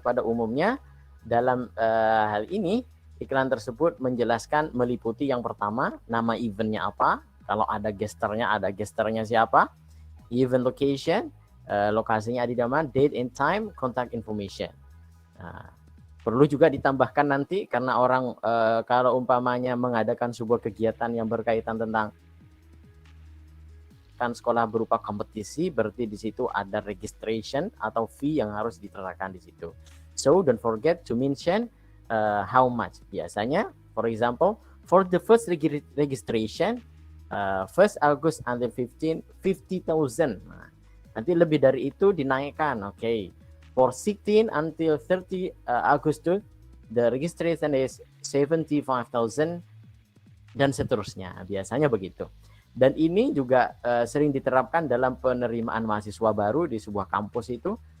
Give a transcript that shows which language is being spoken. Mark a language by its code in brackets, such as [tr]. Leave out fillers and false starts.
[id] Pada umumnya dalam hal ini iklan tersebut menjelaskan meliputi yang pertama, nama eventnya apa, kalau ada gesternya siapa, event location, lokasinya di mana, date and time, contact information. Nah, perlu juga ditambahkan nanti karena orang kalau umpamanya mengadakan sebuah kegiatan yang berkaitan tentang kan sekolah berupa kompetisi, berarti di situ ada registration atau fee yang harus diterapkan di situ. [en] So don't forget to mention how much. Biasanya, for example, for the first registration, 1st August until 50,000. [id] Nah, nanti lebih dari itu dinaikkan, oke. [en] For 16 until 30 Agustus, the registration is 75,000 [id] dan seterusnya. Biasanya begitu. Dan ini juga sering diterapkan dalam penerimaan mahasiswa baru di sebuah kampus itu.